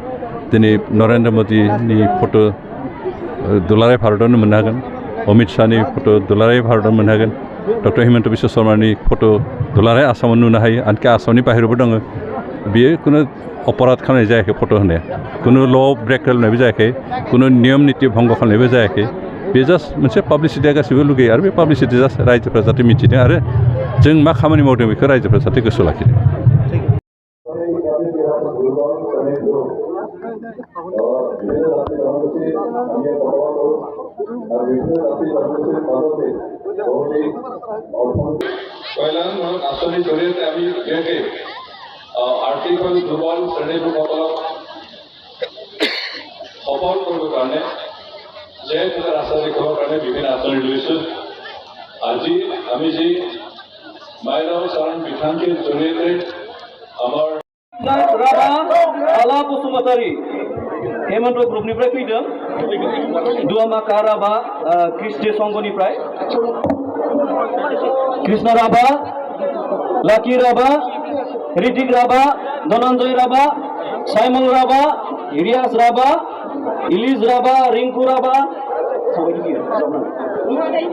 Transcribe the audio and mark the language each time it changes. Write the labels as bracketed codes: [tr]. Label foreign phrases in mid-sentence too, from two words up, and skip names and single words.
[brx] दिनै नरेन्द्र मदिनि फट' दुलाराय भारतआवनो मोननो हागोन, अमित शाहनि फट' दुलाराय भारतआवनो मोननो हागोन, डक्टर हिमन्त बिश्व शर्मानि फट' दुलाराय आसामाव नुनो हायो, आनखि आसामनि बाहेरायावबो दङ। बियो खुनु अपराध खालामनाय जायाखै, फट' होनाया खुनु [en] law break [brx] खालामनायबो जायाखै, खुनु नियम निति भंग खालामनायबो जायाखै। बे जास्ट मोनसे पाब्लिसिटिया गासैबो लुगैयो आरो बे पाब्लिसिटि जास्ट रायजोफ्रा जाहाथे मिथिदों आरो जों मा खामानि मावदों बेखौ रायजोफ्रा जाहाथे गोसोआव लाखिदों। [as] আঁচনিৰ জৰিয়তে আমি বিশেষকৈ আৰ্থিকভাৱে দুৰ্বল শ্ৰেণীৰ লোকসকলক সফল কৰিবৰ কাৰণে যে ৰাস্তা দেখুৱাবৰ কাৰণে বিভিন্ন আঁচনি লৈছোঁ। আজি আমি যি মাইনাও চাৰণ বিধানটিৰ জৰিয়তে আমাৰ [brx] आला बसुमतारी हेमन्त ग्रुपनिफ्राय फैदों, दुवामाका राभा ख्रिस्टि संघनिफ्राय, कृष्ण राभा, लाकी राभा, ऋतिक राभा, धनन्जय राभा, साइमल राभा, रियाज राभा, इलिज राभा, रिंकु राभा।